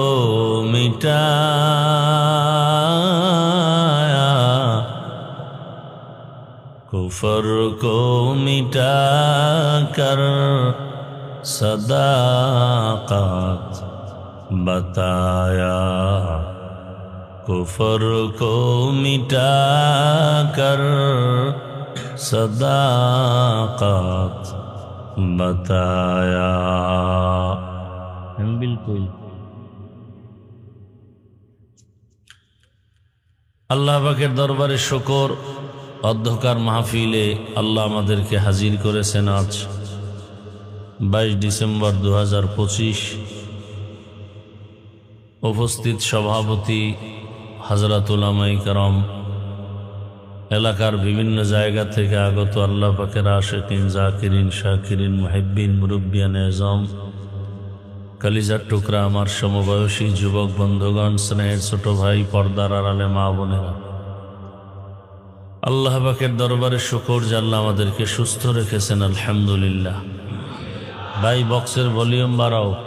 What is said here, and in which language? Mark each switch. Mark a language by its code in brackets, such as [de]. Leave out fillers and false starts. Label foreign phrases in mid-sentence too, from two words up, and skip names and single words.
[ur] مٹایا کفر کو مٹا کر صداقت بتایا کفر کو مٹا کر صداقت بتایا بالکل [bn] আল্লাহ পাকের দরবারে শুকর অধ্যকার মাহফিলে আল্লাহ আমাদেরকে হাজির করেছেন আজ 22 ডিসেম্বর 2025 উপস্থিত সভাপতি হযরত উলামায়ে কেরাম এলাকার বিভিন্ন জায়গা থেকে আগত আল্লাহ পাকের আশিকিন জাকিরিন শাকিরিন মুহিব্বিন মুরব্বিয়ান আযম কলিজার টুকরা আমার সমবয়সী যুবক বন্ধুগণ স্নেহের ছোট ভাই পর্দার আড়ালে মা বোনেরা আল্লাহ পাকের দরবারে শুকর যে আল্লাহ আমাদেরকে সুস্থ রেখেছেন আলহামদুলিল্লাহ ভাই বক্সের ভলিউম বাড়াও